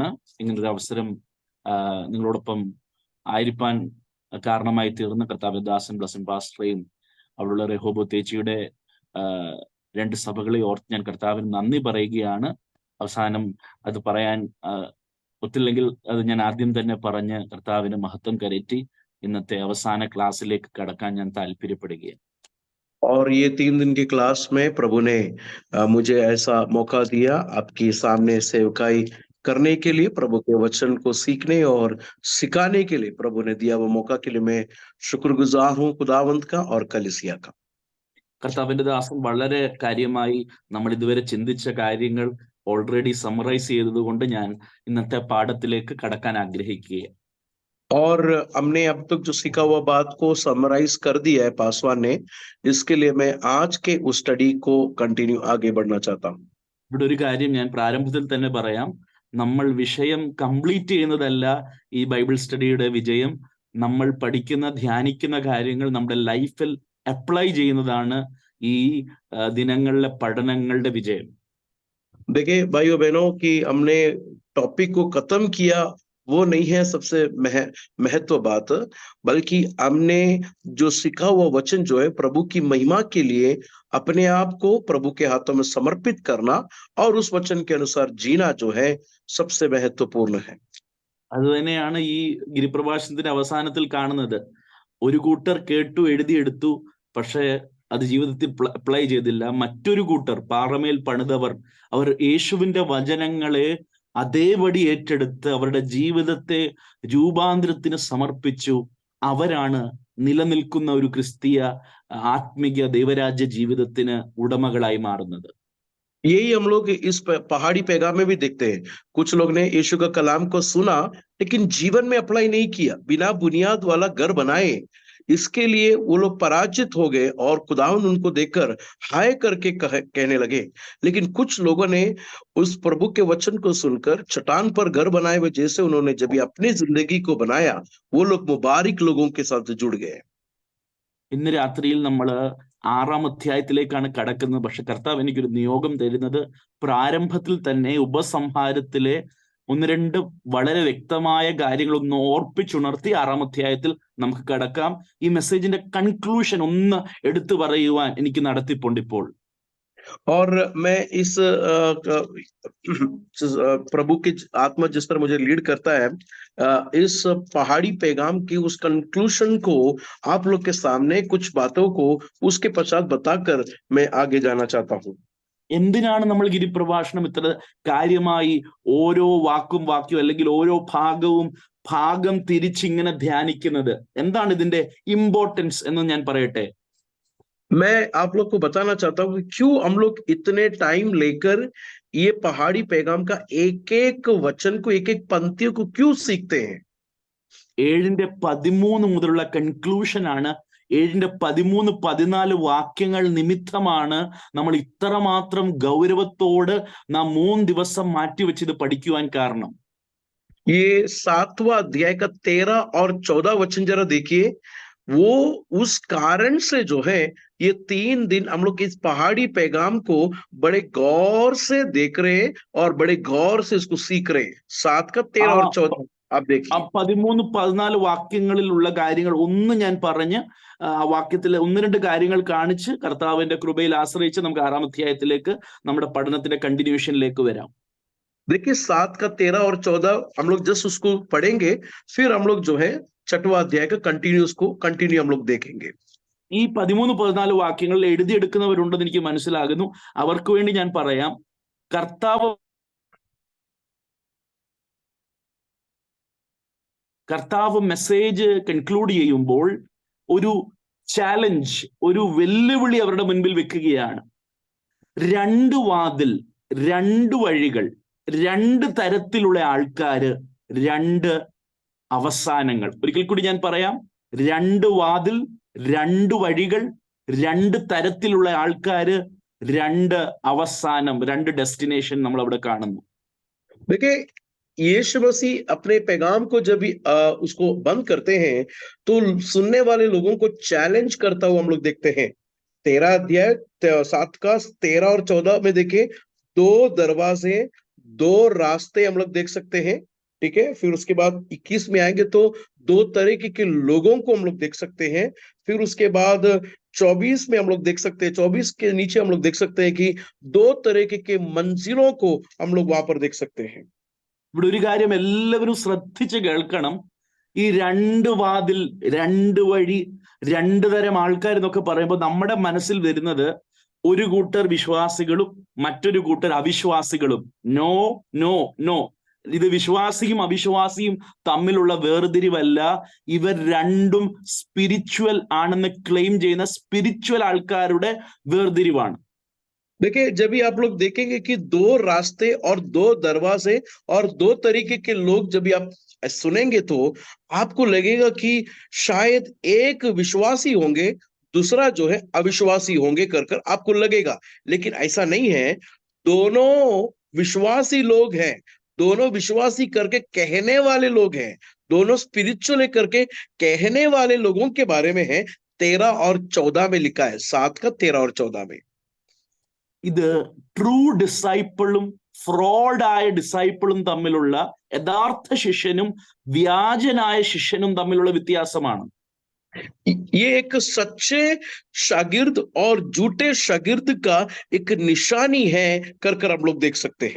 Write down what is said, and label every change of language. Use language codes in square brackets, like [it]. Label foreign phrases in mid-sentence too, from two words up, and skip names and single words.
[ml] ഇങ്ങനൊരു അവസരം നിങ്ങളോടൊപ്പം ആയിരിക്കാൻ കാരണമായി തീർന്ന കർത്താവ് ദാസൻ ബ്ലസൻ പാസ്റ്ററേയും അവളുടെ റെഹോബോ ചേച്ചിയുടെ രണ്ട് സഭകളെ ഓർത്ത് ഞാൻ കർത്താവിന് നന്ദി പറയുകയാണ്. അവസാനം അത് പറയാൻ ഒത്തില്ലെങ്കിൽ അത് ഞാൻ ആദ്യം തന്നെ പറഞ്ഞ് കർത്താവിന് മഹത്വം കരറ്റി ഇന്നത്തെ അവസാന ക്ലാസ്സിലേക്ക് കടക്കാൻ ഞാൻ താല്പര്യപ്പെടുകയാണ്. [hi] और ये 3 दिन की क्लास में प्रभु ने मुझे ऐसा मौका दिया आपके सामने सेवकाई करने के लिए, प्रभु के वचन को सीखने और सिखाने के लिए प्रभु ने दिया वो मौका के लिए मैं शुक्रगुजार हूँ खुदावंत का और कलीसिया का. [ml] കർത്താവിന്റെ ദാസൻ വളരെ കാര്യമായി നമ്മൾ ഇതുവരെ ചിന്തിച്ച കാര്യങ്ങൾ [en] already summarize [ml] ചെയ്തതുകൊണ്ട് ഞാൻ ഇന്നത്തെ പാഠത്തിലേക്ക് കടക്കാൻ ആഗ്രഹിക്കുകയാണ്. [hi] और हमने अब तक जो सीखा हुआ बात को समराइज कर दिया है पासवान ने, इसके लिए मैं आज के उस स्टडी को कंटिन्यू आगे बढ़ना चाहता हूँ. [ml] ഇവിടെ ഒരു കാര്യം ഞാൻ പ്രാരംഭത്തിൽ തന്നെ പറയാം. നമ്മൾ വിഷയം കംപ്ലീറ്റ് ചെയ്യുന്നതല്ല ഈ [en] Bible study [ml] വിജയം. നമ്മൾ പഠിക്കുന്ന ധ്യാനിക്കുന്ന കാര്യങ്ങൾ നമ്മുടെ [en] life apply [ml] ചെയ്യുന്നതാണ് ഈ ദിനങ്ങളിലെ പഠനങ്ങളുടെ വിജയം. [hi] देखिए भाइयों बहनों कि हमने टॉपिक को खत्म किया वो नहीं है सबसे महत्व बात, बल्कि हमने जो सीखा हुआ वचन जो है प्रभु की महिमा के लिए अपने आप को प्रभु के हाथों में समर्पित करना और उस वचन के अनुसार जीना जो है सबसे महत्वपूर्ण है. [ml] അത് തന്നെയാണ് ഈ ഗിരിപ്രഭാഷണത്തിന്റെ അവസാനത്തിൽ കാണുന്നത്. ഒരു കൂട്ടർ കേട്ടു എഴുതിയെടുത്തു, പക്ഷേ അത് ജീവിതത്തിൽ അപ്ലൈ ചെയ്തില്ല. മറ്റൊരു കൂട്ടർ പാറമേൽ പണിതവർ, അവർ യേശുവിന്റെ വചനങ്ങളെ അതേപടി ഏറ്റെടുത്ത് അവരുടെ ജീവിതത്തെ രൂപാന്തരത്തിന് സമർപ്പിച്ചു. അവരാണ് നിലനിൽക്കുന്ന ഒരു ക്രിസ്തീയ ആത്മീയ ദൈവരാജ്യ ജീവിതത്തിന് ഉടമകളായി മാറുന്നത്. [hi] यही हम लोग इस पहाड़ी पैगाम में भी देखते हैं. कुछ लोग ने यीशु का कलाम को सुना लेकिन जीवन में अप्लाई नहीं किया, बिना बुनियाद वाला घर बनाए. इसके लिए वो लोग पराजित हो गए और खुदावंद उनको देखकर हाय करके कहने लगे. लेकिन कुछ लोगों ने उस प्रभु के वचन को सुनकर चट्टान पर घर बनाए हुए जैसे उन्होंने जब अपनी जिंदगी को बनाया, वो लोग मुबारक लोगों के साथ जुड़ गए. [ml] ഇന്ന് രാത്രിയിൽ നമ്മൾ 6-ാം അധ്യായത്തിലേക്കാണ് കടക്കുന്നത്. പക്ഷെ കർത്താവ് എനിക്കൊരു നിയോഗം തരുന്നത് പ്രാരംഭത്തിൽ തന്നെ ഉപസംഹാരത്തിലെ 1-2 വളരെ വ്യക്തമായ കാര്യങ്ങൾ ഒന്ന് ഓർപ്പിച്ചുണർത്തി 6-ാം അധ്യായത്തിൽ നമുക്ക് കടക്കാം. ഈ [en] message conclusion [ml] ഒന്ന് എടുത്തു പറയുവാൻ എനിക്ക് നടത്തിപ്പുണ്ട് ഇപ്പോൾ. [hi] और मैं इस प्रभु की आत्मा जिस तरह मुझे लीड करता है, इस पहाड़ी पैगाम की उस कंक्लूशन को आप लोग के सामने कुछ बातों को उसके पश्चात बताकर मैं आगे जाना चाहता हूँ. [ml] എന്തിനാണ് നമ്മൾ ഗിരിപ്രഭാഷണം ഇത്ര കാര്യമായി ഓരോ വാക്യം അല്ലെങ്കിൽ ഓരോ ഭാഗം തിരിച്ചിങ്ങനെ ധ്യാനിക്കുന്നത്? എന്താണ് ഇതിന്റെ ഇമ്പോർട്ടൻസ് എന്ന് ഞാൻ പറയട്ടെ. [hi] मैं आप लोग को बताना चाहता हूँ कि क्यों हम लोग इतने टाइम लेकर ये पहाड़ी पैगाम का एक एक वचन को एक एक पंक्तियों को क्यों सीखते हैं. [ml] 7:13 മുതലുള്ള കൺക്ലൂഷൻ ആണ്. 7:13-14 വാക്യങ്ങൾ നിമിത്തമാണ് നമ്മൾ ഇത്രമാത്രം ഗൗരവത്തോട് നാം 3 ദിവസം മാറ്റിവെച്ചത് പഠിക്കുവാൻ കാരണം. [hi] ये 7वां अध्याय का 13 और 14 वचन जरा देखिए. वो उस कारण से जो है ये 3 दिन हम लोग इस पहाड़ी पैगाम को बड़े गौर से देख रहे और बड़े गौर से इसको सीख रहे. 7 का 13 और 14 आप देखिए. [ml] 13-14 വാക്യങ്ങളിലുള്ള കാര്യങ്ങൾ ഒന്ന് ഞാൻ പറഞ്ഞ് ആ വാക്യത്തിലെ 1-2 കാര്യങ്ങൾ കാണിച്ച് കർത്താവിന്റെ കൃപയിൽ ആശ്രയിച്ച് നമുക്ക് 6-ാം അധ്യായത്തിലേക്ക് നമ്മുടെ പഠനത്തിന്റെ കണ്ടിന്യൂഷനിലേക്ക് വരാം. [hi] देखिए 7 का 13 और 14 हम लोग जस्ट उसको पढ़ेंगे, फिर हम लोग जो है 6वां अध्याय का कंटिन्यू हम लोग देखेंगे. [ml] ഈ 13-14 വാക്യങ്ങളിൽ എഴുതിയെടുക്കുന്നവരുണ്ടെന്ന് എനിക്ക് മനസ്സിലാകുന്നു. അവർക്ക് വേണ്ടി ഞാൻ പറയാം. കർത്താവ് [en] message conclude [ml] ചെയ്യുമ്പോൾ ഒരു ചാലഞ്ച്, ഒരു വെല്ലുവിളി അവരുടെ മുൻപിൽ വെക്കുകയാണ്. 2 വാതിൽ, 2 വഴികൾ, 2 തരത്തിലുള്ള ആൾക്കാര്, 2 അവസാനങ്ങൾ. ഒരിക്കൽ കൂടി ഞാൻ പറയാം. 2 വാതിൽ, 2 വഴികൾ, 2 തരത്തിലുള്ള ആൾക്കാര്, 2 അവസാനം, 2 ഡെസ്റ്റിനേഷൻ നമ്മൾ അവിടെ കാണുന്നു. [hi] देखिए यीशु मसीह अपने पैगाम को जब भी उसको बंद करते हैं तो सुनने वाले लोगों को चैलेंज करता हुआ हम लोग देखते हैं. 13 अध्याय 7 का 13 और 14 में देखें, 2 दरवाजे, 2 रास्ते हम लोग देख सकते हैं। ठीक है, फिर उसके बाद 21 में आएंगे तो 2 तरीके के लोगों को हम लोग देख सकते हैं। फिर उसके बाद 24 में हम लोग देख सकते हैं, 24 के नीचे हम लोग देख सकते हैं कि 2 तरीके के मंजिलों को हम लोग वहां पर देख सकते हैं। [ml] ഇവിടെ ഒരു കാര്യം എല്ലാവരും ശ്രദ്ധിച്ച് കേൾക്കണം. ഈ രണ്ട് വാതിൽ, രണ്ട് വഴി, രണ്ട് തരം ആൾക്കാർ എന്നൊക്കെ പറയുമ്പോൾ നമ്മുടെ മനസ്സിൽ വരുന്നത് ഒരു കൂട്ടർ വിശ്വാസികളും മറ്റൊരു കൂട്ടർ അവിശ്വാസികളും. [en] no no no, [ml] ഇത് വിശ്വാസിയും അവിശ്വാസിയും തമ്മിലുള്ള വേർതിരിവല്ല. ഇവർ രണ്ടും സ്പിരിച്വൽ ആണെന്ന് ക്ലെയിം ചെയ്യുന്ന സ്പിരിച്വൽ ആൾക്കാരുടെ വേർതിരിവാണ്. [hi] देखिए, जब भी आप लोग देखेंगे कि 2 रास्ते और 2 दरवाजे और 2 तरीके के लोग जब भी आप सुनेंगे तो आपको लगेगा कि शायद एक विश्वासी होंगे, दूसरा जो है अविश्वासी होंगे कर आपको लगेगा, लेकिन ऐसा नहीं है। दोनों विश्वासी लोग हैं, दोनों विश्वासी करके कहने वाले लोग हैं, दोनों स्पिरिचुअल करके कहने वाले लोगों के बारे में है। 13 और 14 में लिखा है, 7 का 13 और 14 में। [ml] ഇത് [en] true disciple fraud disciple [ml] തമ്മിലുള്ള, യഥാർത്ഥ ശിഷ്യനും വ്യാജനായ ശിഷ്യനും തമ്മിലുള്ള വ്യത്യാസമാണ്. [hi] ये एक सच्चे शागिर्द और झूठे शागिर्द का एक निशानी है कर हम लोग देख सकते हैं।